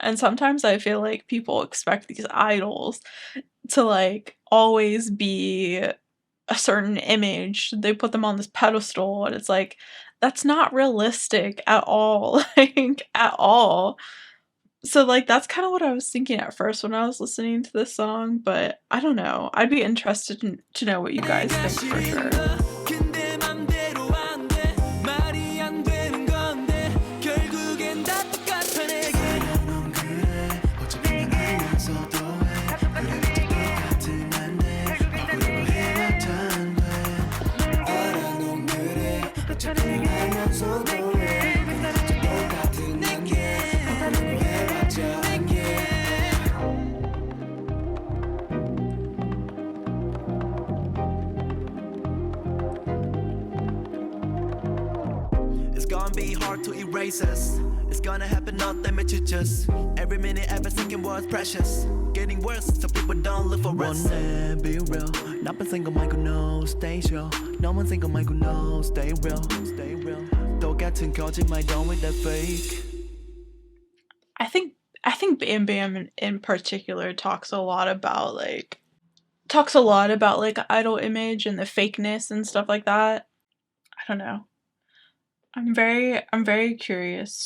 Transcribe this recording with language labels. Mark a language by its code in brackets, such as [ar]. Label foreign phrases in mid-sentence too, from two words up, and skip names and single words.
[en] And sometimes I feel like people expect these idols to like always be a certain image. They put them on this pedestal and it's like that's not realistic at all. Like at all. So like that's kind of what I was thinking at first when I was listening to this song, but I don't know. I'd be interested to know what you guys think for sure. [ko] 근데 맘대로 안 돼. 말이 안 되는 건데 결국엔 다 똑같아 내게. 넌 그래 어차피 알면서도 해 그래도 똑같은 난데 바꾸려고 해봤자 안 돼. 알아 넌 그래 어차피 알면서도 해 그래도 똑같은 난데 바꾸려고 해봤자 안 돼. [en] It's gonna be hard to erase us. It's gonna happen, not damage to just. Every minute, every second was precious. Getting worse, so people don't live for us. Wanna be real. [ko] 나쁜 생각 말고 [en] no, stay chill. [ko] 너만 생각 말고 [en] no, stay real, stay real. [ko] 똑같은 거짓말, [en] don't with that fake. I think Bam Bam in particular talks a lot about like idol image and the fakeness and stuff like that. I don't know. I'm very curious.